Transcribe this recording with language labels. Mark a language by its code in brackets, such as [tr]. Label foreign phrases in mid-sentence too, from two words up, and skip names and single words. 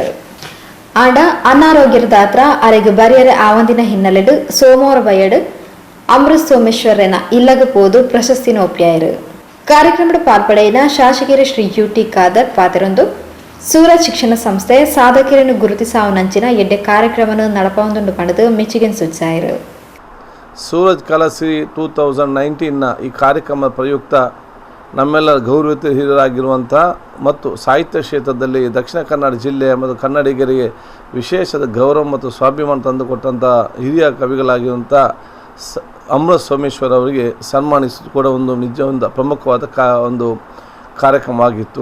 [tcy] ಆಂಡ ಅನಾರೋಗ್ಯದ ದಾತ್ರ ಅರೆಗೆ ಬರಿಯರೆ ಆವಂದಿನ ಹಿನ್ನೆಲೆಡು ಸೋಮವಾರ ಬಯಡು ಅಮೃತ್ ಸೋಮೇಶ್ವರನ ಇಲ್ಲಗ ಪೋದು ಪ್ರಶಸ್ತಿನ ಒಪ್ಪಿಯಾರು. ಕಾರ್ಯಕ್ರಮದ ಪಾಲ್ಪಡೆಯಿನ ಶಾಸಕರು ಶ್ರೀ ಯುಟಿ ಖಾದರ್ ಪಾತ್ರರೊಂದು ಸೂರಜ್ ಶಿಕ್ಷಣ ಸಂಸ್ಥೆ ಸಾಧಕರನ್ನು ಗುರುತಿಸಾವನಂಚಿನ ಎಡ್ಡೆ ಕಾರ್ಯಕ್ರಮವನ್ನು ನಡಪೊಂದುಂಡು ಪಡೆದು ಮೆಚ್ಚುಗೆ ಸೂಚಿಸಾರು. [kn] ಸೂರಜ್ ಕಲಾಶ್ರೀ 2019ನ ಈ ಕಾರ್ಯಕ್ರಮದ ಪ್ರಯುಕ್ತ ನಮ್ಮೆಲ್ಲರ ಗೌರವಿತ ಹಿರಿಯರಾಗಿರುವಂಥ ಮತ್ತು ಸಾಹಿತ್ಯ ಕ್ಷೇತ್ರದಲ್ಲಿ ದಕ್ಷಿಣ ಕನ್ನಡ ಜಿಲ್ಲೆಯ ಮತ್ತು ಕನ್ನಡಿಗರಿಗೆ ವಿಶೇಷದ ಗೌರವ ಮತ್ತು ಸ್ವಾಭಿಮಾನ ತಂದುಕೊಟ್ಟಂಥ ಹಿರಿಯ ಕವಿಗಳಾಗಿರುವಂಥ ಅಮೃತ್ ಸೋಮೇಶ್ವರ್ ಅವರಿಗೆ ಸನ್ಮಾನಿಸೋದು ಕೂಡ ಒಂದು ನಿಜವಾದ ಪ್ರಮುಖವಾದ ಒಂದು ಕಾರ್ಯಕ್ರಮವಾಗಿತ್ತು.